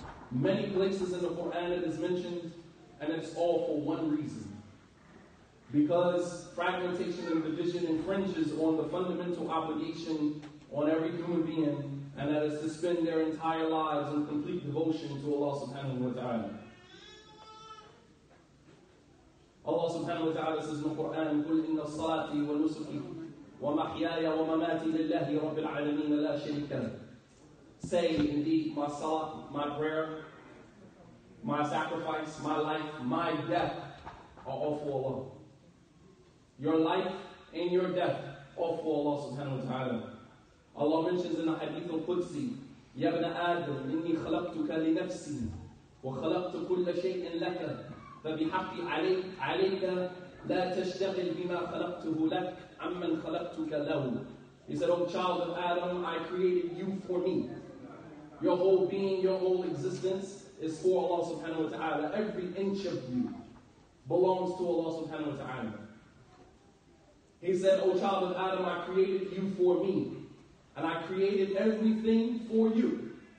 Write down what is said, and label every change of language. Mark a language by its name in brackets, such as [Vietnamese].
[English] Many places in the Quran it is mentioned, and it's all for one reason. Because fragmentation and division infringes on the fundamental obligation on every human being, and that is to spend their entire lives in complete devotion to Allah subhanahu wa ta'ala. Allah subhanahu wa ta'ala says in the Quran, [Arabic] قُلْ إِنَّ الصَّلَاةِ وَنُسُكِي وَمَحْيَايَ وَمَمَاتِي لِلَّهِ رَبِّ الْعَالَمِينَ لَا شَرِيكَ لَهُ. [English] Say, indeed, my salah, my prayer, my sacrifice, my life, my death are all for Allah. Your life and your death, all for Allah subhanahu wa ta'ala. Allah mentions in the Hadith al-Qudsi, [Arabic] يَا ابْنَ آدَمْ إِنِّي خَلَقْتُكَ لِنَفْسِي وَخَلَقْتُ كُلَّ شَيْءٍ لَكَ فَبِحَقِّ عَلَيْكَ لَا تَشْتَغِلْ بِمَا خَلَقْتُهُ لَكَ عَمَّنْ خَلَقْتُكَ لَهُ. [English] He said, O child of Adam, I created you for me. Your whole being, your whole existence is for Allah subhanahu wa ta'ala. Every inch of you belongs to Allah subhanahu wa ta'ala. He said, O child of Adam, I created you for me. And I created everything for you.